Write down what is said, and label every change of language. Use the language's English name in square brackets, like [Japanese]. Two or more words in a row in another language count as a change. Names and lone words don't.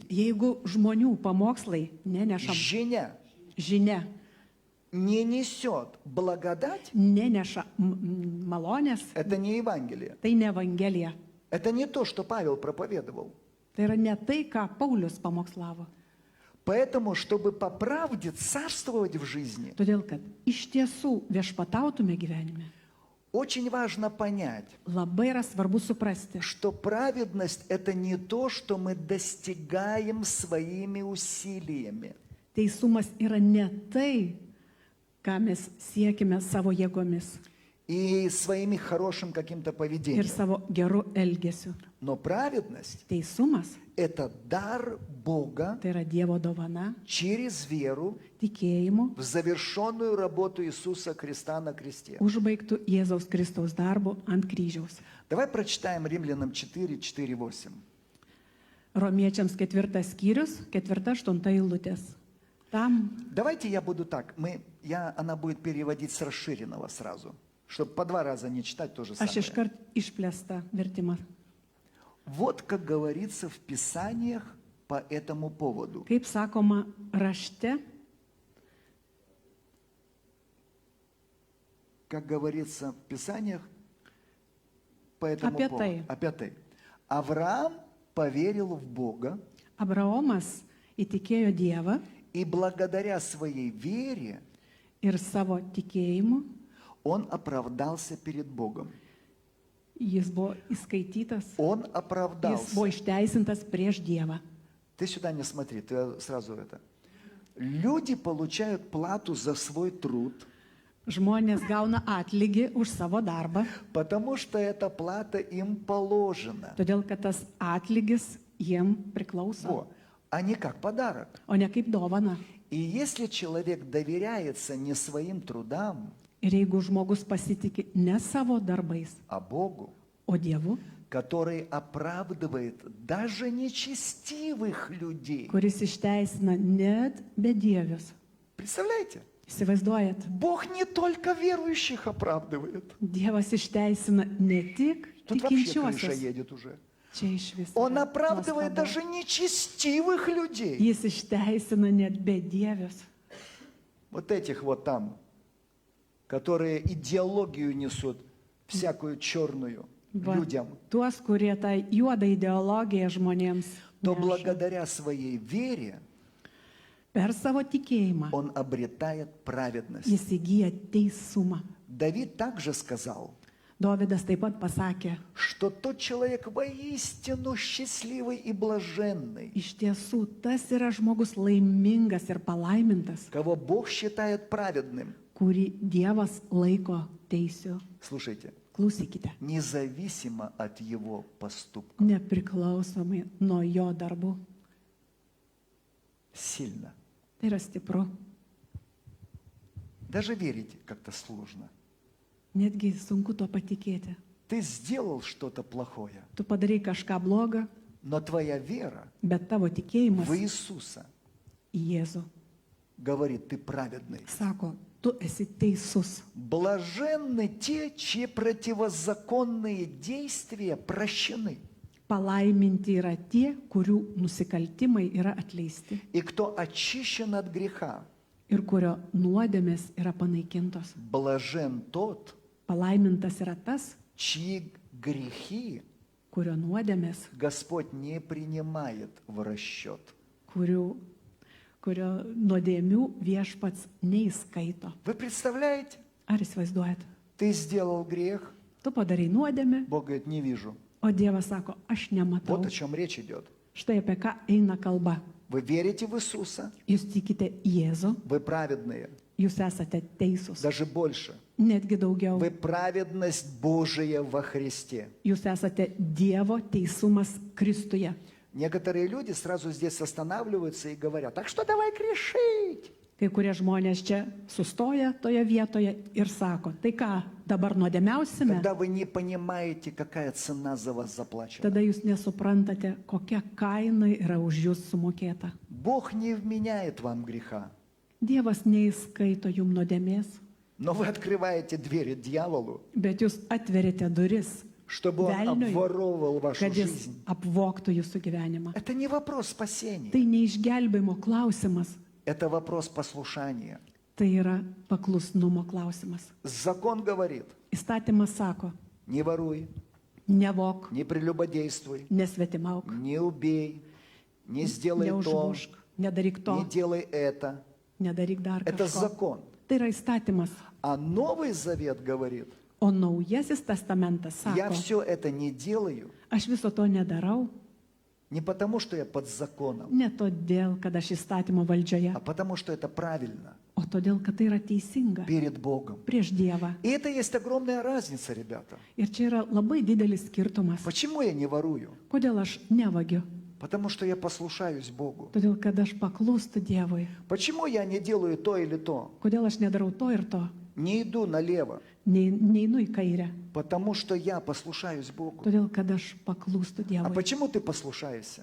[Lithuanian] jeigu žmonių pamokslai neneša [Russian] женя, [Lithuanian] žinia, [Russian] не несет благодать, [Lithuanian] neneša malonės, [Russian] это не Евангелие. [Lithuanian] tai ne Evangelija. [Russian] Это не то, что Павел проповедовал. [Lithuanian] Tai yra ne tai, ką Paulius pamokslavo. [Russian] Поэтому, чтобы по правде царствовать в жизни, [Lithuanian] Todėl, kad iš tiesų viešpatautume gyvenime, [Russian] очень важно понять, [Lithuanian] labai yra svarbu suprasti, [Russian] что праведность – это не то, что мы достигаем своими усилиями. [Lithuanian] teisumas yra ne tai, ką mes siekime savo jėgomis [Russian] И своими хорошим каким-то [Lithuanian] ir [Russian] поведением. [Lithuanian] savo geru elgesiu. [Russian] Но праведность [Lithuanian] Teisumas [Russian] – это дар Бога [Lithuanian] tai yra Dievo dovana, [Russian] через веру [Lithuanian] tikėjimu, [Russian] в завершенную работу Иисуса Христа на кресте. [Lithuanian] užbaigtų Jėzaus Kristaus darbu ant kryžiaus. [Russian] Давай прочитаем Римлянам 4, 4, 8. [Lithuanian] Romiečiams 4 skyrius, 4-8 eilutės. Tam, [Russian] Давайте я буду так. Она будет переводить с расширенного сразу, чтобы по 2 раза не читать то же [Lithuanian] aš [Russian] самое. [Lithuanian] iškart išplėstą vertimą. [Russian] Вот как говорится в Писаниях по этому поводу. [Lithuanian] Kaip sakoma rašte, [Russian] Как говорится в Писаниях по этому [Lithuanian] Apie [Russian] поводу. [Lithuanian] tai. Apie tai. [Russian] Авраам поверил в Бога, [Lithuanian] Abraomas įtikėjo Dievą [Russian] и благодаря своей вере [Lithuanian] ir savo tikėjimu [Russian] он оправдался перед Богом. [Lithuanian] jis buvo įskaitytas, [Russian] Он [Lithuanian] jis [Russian] оправдался. [Lithuanian] buvo išteisintas prieš Dievą. [Russian] Ты сюда не смотри, ты сразу это. Люди получают плату за свой труд, [Lithuanian] Žmonės gauna atlygį už savo darbą, [Russian] потому что эта плата им положена. [Lithuanian] todėl kad tas atlygis jiem priklauso, [Russian] Во. А не как подарок. [Lithuanian] o ne kaip dovana. [Russian] И если человек доверяется не своим трудам, [Lithuanian] Ir jeigu žmogus pasitikė ne savo darbais, [Russian] а Богу, [Lithuanian] o Dievu, [Russian] который оправдывает даже нечестивых людей. [Lithuanian] kuris išteisina net bedievius. [Russian] Представляете? [Lithuanian] Įsivaizduojat, [Russian] Бог не только верующих оправдывает. [Lithuanian] Dievas išteisina ne tik [Russian] Тут вообще крыша [Lithuanian] tikinčiuosius. [Russian] едет уже. [Lithuanian] Čia iš viso. [Russian] Он оправдывает даже нечестивых людей. [Lithuanian] Jis išteisina net bedievius. [Russian] Вот этих вот там, которые идеологию несут, всякую черную [Lithuanian] Va, [Russian] людям, [Lithuanian] tuos, kurie tą juodą ideologiją žmonėms [Russian] то [Lithuanian] neša. [Russian] благодаря своей вере [Lithuanian] Per savo tikėjimą [Russian] он обретает праведность. [Lithuanian] jis įgyja teisumą. [Russian] Давид также сказал, [Lithuanian] Dovydas taip pat pasakė, [Russian] что тот человек воистину счастливый и блаженный, [Lithuanian] iš tiesų tas yra žmogus laimingas ir palaimintas, [Russian] кого Бог считает праведным. [Lithuanian] kurį Dievas laiko teisiu. [Russian] Слушайте, [Lithuanian] Klausykite, [Russian] независимо от его поступка. [Lithuanian] nepriklausomai nuo jo darbų. [Russian] Сильно. [Lithuanian] Tai yra stipru. [Russian] Даже верить как-то сложно. [Lithuanian] Netgi sunku to patikėti. [Russian] Ты сделал что-то плохое, [Lithuanian] Tu padarai kažką blogą, [Russian] но твоя вера [Lithuanian] bet tavo tikėjimas [Russian] в Иисуса [Lithuanian] į Jėzų [Russian] говорит, ты праведный. [Lithuanian] sako, tu esi teisus. [Russian] Блаженны те, чьи противозаконные действия прощены, [Lithuanian] Palaiminti yra tie, kurių nusikaltimai yra atleisti [Russian] и кто очищен от греха. [Lithuanian] ir kurio nuodėmės yra panaikintos. [Russian] Блажен тот, [Lithuanian] Palaimintas yra tas, [Russian] чьи грехи [Lithuanian] kurio nuodėmės, [Russian] Господь не принимает в расчет. [Lithuanian] kurio nuodėmių viešpats neįskaito. [Russian] Вы представляете? [Lithuanian] Ar įsivaizduojat? [Russian] Ты сделал грех, [Lithuanian] Tu padarai nuodėmę, [Russian] Бог говорит, не вижу. [Lithuanian] o Dievas sako, aš nematau. [Russian] Вот о чем речь идет. [Lithuanian] Štai apie ką eina kalba. [Russian] Вы верите в Иисуса, [Lithuanian] Jūs tikite į Jėzų, [Russian] вы праведные, [Lithuanian] jūs esate teisūs. [Russian] даже больше. [Lithuanian] Netgi daugiau. [Russian] Вы праведность Божия во Христе. [Lithuanian] Jūs esate Dievo teisumas Kristuje. [Russian] Некоторые люди сразу здесь останавливаются и говорят, так что давай грешить. [Lithuanian] Kai kurie žmonės čia sustoja toje vietoje ir sako, tai ką, dabar nuodėmiausime? [Russian] Тогда вы не понимаете, какая цена за вас заплачена. [Lithuanian] Tada jūs nesuprantate, kokia kaina yra už jūs sumokėta. [Russian] Бог не вменяет вам греха, [Lithuanian] Dievas neįskaito jum nuodėmės, [Russian] но вы открываете двери дьяволу, [Lithuanian] bet jūs atverite duris, [Russian] чтобы он [Lithuanian] Velniui, [Russian] обворовывал вашу [Lithuanian] kad jis [Russian] жизнь. [Lithuanian] apvoktų jūsų gyvenimą. [Russian] Это не вопрос спасения, [Lithuanian] Tai neišgelbėjimo klausimas, [Russian] это вопрос послушания. [Lithuanian] tai yra paklusnumo klausimas. [Russian] Закон говорит, [Lithuanian] Įstatymas sako, [Russian] не воруй, [Lithuanian] nevok, [Russian] не прелюбодействуй, [Lithuanian] nesvetimauk, [Russian] не убей, не сделай то, [Lithuanian] neužmušk, nedaryk to, [Russian] не делай это. [Lithuanian] nedaryk dar [Russian] Это [Lithuanian] kažko. [Russian] закон. [Lithuanian] Tai yra įstatymas. [Russian] А Новый Завет говорит, [Lithuanian] O naujasis testamentas [Russian] я [Lithuanian] sako, [Russian] все это не делаю [Lithuanian] aš viso to nedarau, [Russian] не потому, что я под законом, [Lithuanian] ne todėl, kad aš įstatymo valdžioje, [Russian] а потому, что это правильно [Lithuanian] o todėl, kad tai yra teisinga [Russian] перед Богом. [Lithuanian] prieš Dievą. [Russian] И это есть огромная разница, ребята. [Lithuanian] Ir čia yra labai didelis skirtumas. [Russian] Почему я не ворую? [Lithuanian] Kodėl aš nevagiu? [Russian] Потому что я послушаюсь Богу. [Lithuanian] Todėl, kad aš paklūstu Dievui. [Russian] Почему я не делаю то или то? [Lithuanian] Kodėl aš nedarau to ir to? [Russian] Не иду налево? [Lithuanian] Neinu į kairę. [Russian] Потому что я послушаюсь Богу. [Lithuanian] Todėl, kad aš paklūstu [Russian] А [Lithuanian] Dievui. [Russian] почему ты послушаешься?